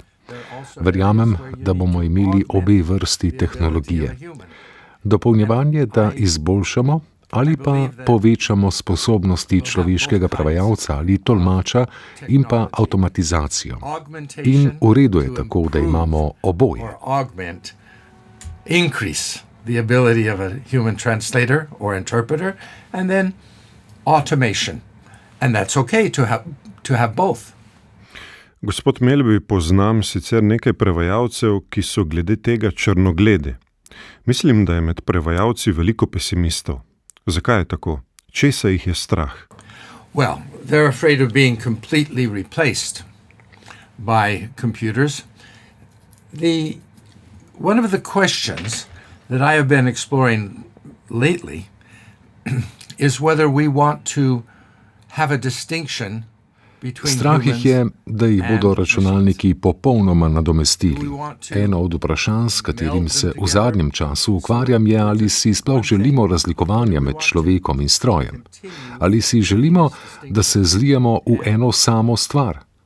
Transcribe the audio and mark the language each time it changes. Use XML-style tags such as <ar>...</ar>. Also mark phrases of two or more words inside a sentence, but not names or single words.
<sl>Verjamem, da bomo imeli obe vrsti tehnologije. Dopolnjevanje, da izboljšamo ali pa povečamo sposobnosti človeškega prevajalca ali tolmača in pa avtomatizacijo. In v redu je tako, da imamo oboje.</sl> <en>Increase the ability of a human translator or interpreter and then automation. And that's okay to have both.</en> <sl>Gospod Melby, poznam sicer nekaj prevajalcev, ki so glede tega črnoglede. Mislim, da je med prevajalci veliko pesimistov. Zakaj je tako? Česa jih je strah?</sl> <en>Well, they're afraid of being completely replaced by computers. One of the questions that I have been exploring lately is whether we want to have a distinction.</en> <sl>Strah jih je, da jih bodo računalniki popolnoma nadomestili. Eno od vprašanj, s katerim se v zadnjem času ukvarjam, je, ali si sploh želimo razlikovanja med človekom in strojem. Ali si želimo, da se zlijemo v eno samo stvar.</sl>